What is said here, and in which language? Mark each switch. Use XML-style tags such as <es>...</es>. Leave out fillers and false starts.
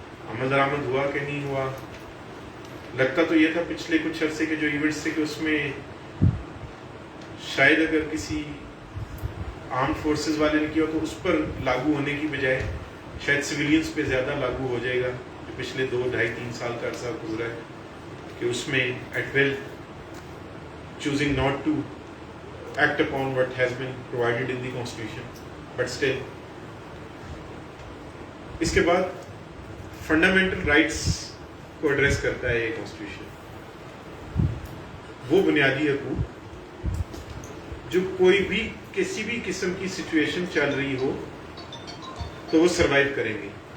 <ur>عمل درآمد ہوا کہ نہیں ہوا، لگتا تو یہ تھا پچھلے کچھ عرصے کے جو ایونٹس تھے کہ اس میں شاید اگر کسی آرم فورسز والے نے کیا تو اس پر لاگو ہونے کی بجائے شاید سویلینز پہ زیادہ لاگو ہو جائے گا. جو پچھلے 2, 2.5, 3 سال کا عرصہ گزرا ہے کہ اس میں</ur> <en>It will choosing not to act upon what has been provided in the constitution, but still.</en> <ur>اس کے بعد فنڈامنٹل رائٹس کو ایڈریس کرتا ہے یہ کانسٹیٹیوشن. وہ بنیادی حقوق جو کوئی بھی کسی بھی قسم کی سچویشن چل رہی ہو تو وہ سروائیو کریں گے.</ur>